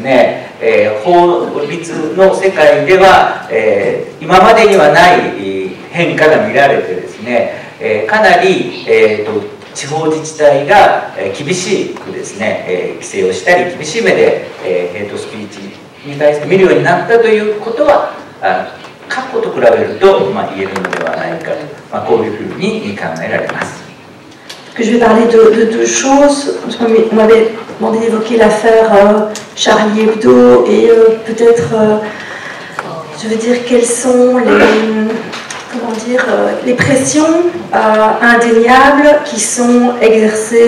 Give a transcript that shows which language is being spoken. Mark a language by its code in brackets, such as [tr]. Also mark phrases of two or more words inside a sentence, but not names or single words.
[ja] ね、法律の世界では、今までにはない変化が見られてですね、かなり、地方自治体が厳しくですね、規制をしたり厳しい目でヘイトスピーチに対して見るようになったということは過去と比べると言えるのではないかと、こういうふうに考えられます。 [fr] Je vais parler de deux choses. On m'avait demandé d'évoquer l'affaire Charlie Hebdo et peut-être, je veux dire, quelles sont les pressions indéniables qui sont exercées